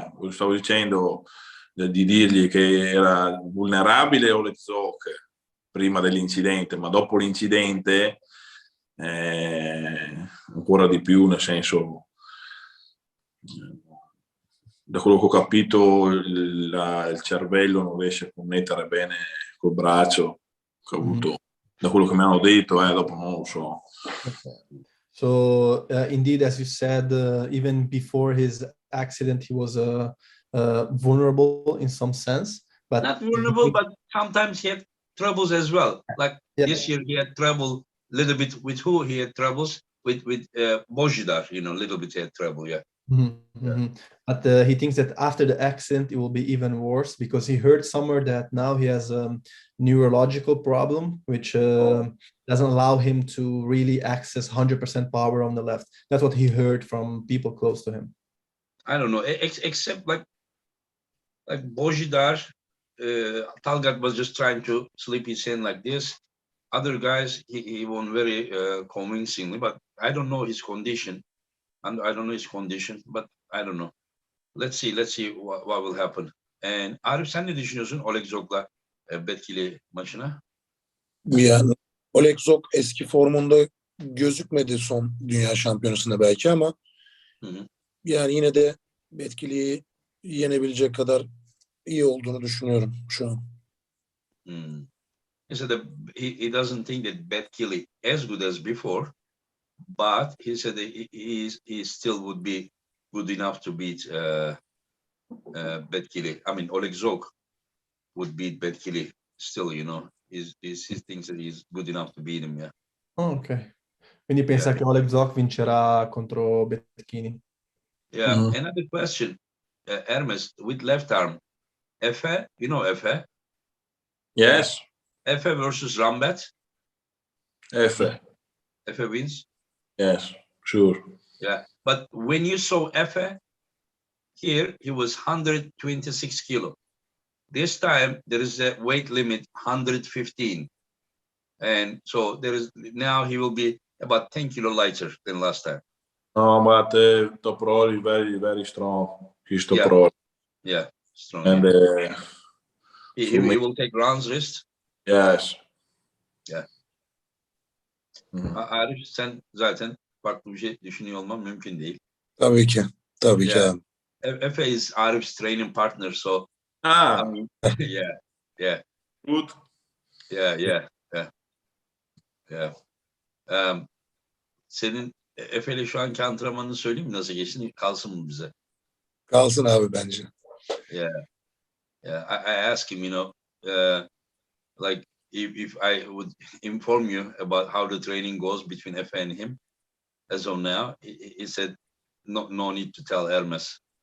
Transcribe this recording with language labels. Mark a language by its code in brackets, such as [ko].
[it] Stavo dicendo di dirgli che era vulnerabile Oleg Zok prima dell'incidente, ma dopo l'incidente ancora di più, nel senso, da quello che ho capito il cervello non riesce a connettere bene col braccio che ho avuto, da quello che mi hanno detto, dopo non lo so. [en] Okay. So indeed, as you said, even before his accident, he was vulnerable in some sense. But not vulnerable, but sometimes he had troubles as well. Like this year, he had trouble a little bit with who he had troubles with Bojidar, you know, a little bit he had trouble, yeah. But he thinks that after the accident, it will be even worse because he heard somewhere that now he has a neurological problem, which doesn't allow him to really access 100% power on the left. That's what he heard from people close to him. I don't know, except like Bojidar, Talgat was just trying to slip his hand like this. Other guys, he won very convincingly, but I don't know his condition. And I don't know his condition, but I don't know. Let's see what will happen. [tr] And Arif, sen ne düşünüyorsun Oleg Zok'la Betkili maçına? Yani Oleg Zok eski formunda gözükmedi son dünya şampiyonasında belki ama Hı hı. yani yine de Betkili'yi yenebilecek kadar iyi olduğunu düşünüyorum şu an. Hmm. [en] He said that he doesn't think that Betkili as good as before, but he said that he still would be good enough to beat Betkili. I mean, Oleg Zok would beat Betkili still, you know. He thinks that he's good enough to beat him, yeah. [it] Oh, ok. Quindi pensa [en] Yeah. [it] che Oleg Zok vincerà contro Becchini. [en] Yeah. Mhm. Another question, Ermes, with left arm, Efe, you know Efe? Yes, Efe versus Rambet. Efe. Efe wins. Yes, sure. Yeah. But when you saw Efe, here he was 126 kilo. This time there is a weight limit 115. And so there is now he will be about 10 kilo lighter than last time. No, but Toprol is very, very strong. He's Yeah. Toprol. Yeah. Strong. And yeah. for He me, will take rounds wrist. yes. Yeah. Mhm. [tr] Arif, sen zaten farklı bir şey düşünüyor olman mümkün değil. Tabii ki. Tabii ki [en] Yeah. [tr] abi. [en] Efe is Arif's training partner, so I Ah, mean, yeah. good. Yeah. [tr] Senin Efe'yle şu anki antrenmanını söyleyeyim mi? Nasıl geçti? Kalsın mı bize? Kalsın abi bence. [en] Yeah. I asked him, you know, like if I would inform you about how the training goes between Efe and him, as of now, he said, no need to tell Ermes.